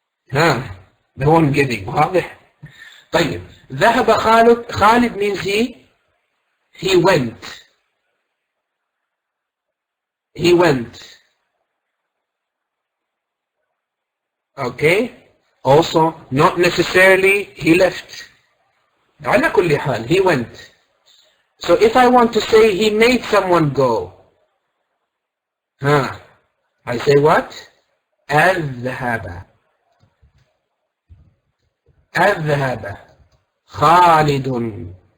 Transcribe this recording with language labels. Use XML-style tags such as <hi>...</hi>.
<en>The one giving.</en> <ar>واضح? طيب. ذهب خالد.</ar> <en>Khalid means he went. He went. Okay? Also, not necessarily he left.</en> <ar>على كل حال,</ar> <en>he went. So if I want to say he made someone go, I say what?</en> <ar>أذهب. أذهب خالد.</ar>